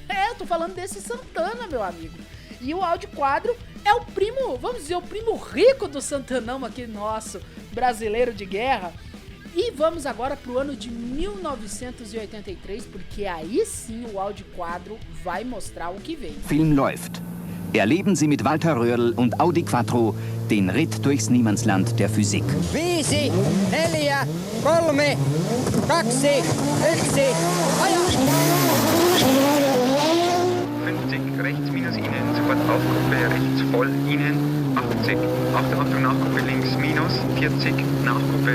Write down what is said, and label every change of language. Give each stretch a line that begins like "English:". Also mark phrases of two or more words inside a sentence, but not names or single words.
Portuguese: Eu tô falando desse Santana, meu amigo. E o Audi Quattro é o primo, vamos dizer, o primo rico do Santanão aqui nosso, brasileiro de guerra. E vamos agora pro ano de 1983, porque aí sim o Audi Quattro vai mostrar o que vem.
German: Film läuft. Erleben Sie mit Walter Röhrl und Audi Quattro den Ritt durchs Niemandsland der Physik. 5, 4, 3, 2, 1, feuer! 50 rechts minus Ihnen, sofort Aufgruppe rechts voll Ihnen, 80, Achtung Nachgruppe links minus, 40, Nachgruppe